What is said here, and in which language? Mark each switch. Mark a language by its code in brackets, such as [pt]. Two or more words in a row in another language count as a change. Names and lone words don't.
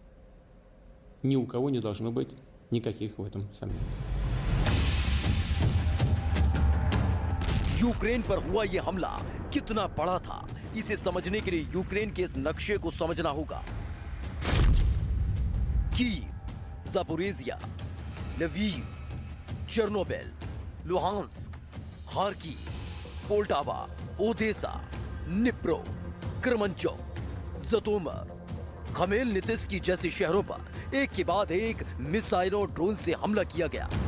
[ru] Ни у кого не должно быть никаких в этом сомнений. [hi] यूक्रेन पर हुआ यह हमला कितना बड़ा था, इसे समझने के लिए यूक्रेन के इस नक्शे को समझना होगा। कीव, ज़ापोरिज़िया, लवीव, चेर्नोबिल, लुहांस्क, खार्किव, पोल्टावा, ओदेसा, निप्रो, क्रमंचोव, ज़तोमर, खमेलनित्स्की जैसे शहरों पर एक के बाद एक मिसाइल और ड्रोन से हमला किया गया।